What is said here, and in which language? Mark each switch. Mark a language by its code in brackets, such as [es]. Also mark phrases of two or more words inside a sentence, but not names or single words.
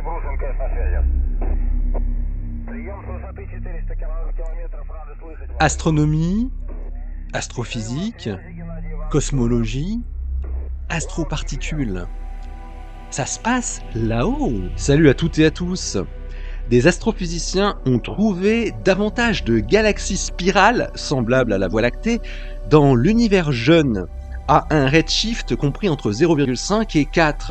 [ru] МКС на связи. Прием с высоты 400 километров. Рады слышать вас. [fr] Astronomie, astrophysique, cosmologie, astroparticules. Ça se passe là-haut. Salut à toutes et à tous. Des astrophysiciens ont trouvé davantage de galaxies spirales semblables à la Voie lactée dans l'univers jeune, à un redshift compris entre 0,5 et 4.